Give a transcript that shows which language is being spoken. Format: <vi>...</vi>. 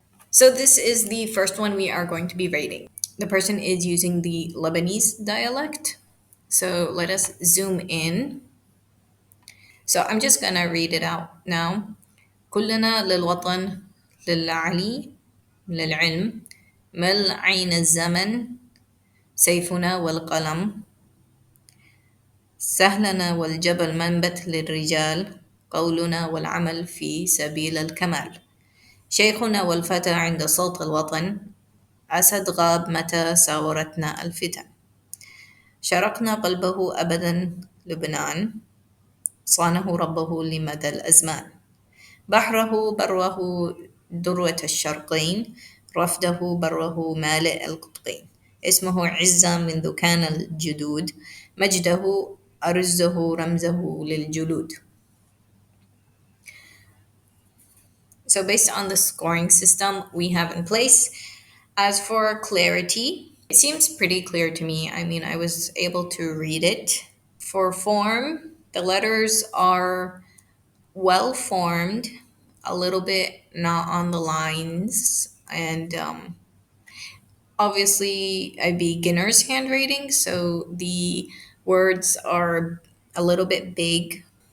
<en>So this is the first one we are going to be rating. The person is using the Lebanese dialect. So let us zoom in. So I'm just gonna read it out now.</en> <ar>كلنا للوطن للعلي للعلم مل عين الزمن سيفنا والقلم سهلنا والجبل منبت للرجال قولنا والعمل في سبيل الكمال شيخنا والفتى عند صوت الوطن أسد غاب متى ساورتنا الفتن شرقنا قلبه أبدا لبنان صانه ربه لمدى الأزمان بحره بروه ذروة الشرقين رفده بروه مالئ القطبين اسمه عزة منذ كان الجدود مجده أرزه رمزه للجلود.</ar> <en>So based on the scoring system we have in place, as for clarity, it seems pretty clear to me. I mean, I was able to read it. For form, the letters are well formed, a little bit not on the lines, and obviously a beginner's handwriting, so the words are a little bit big.</en>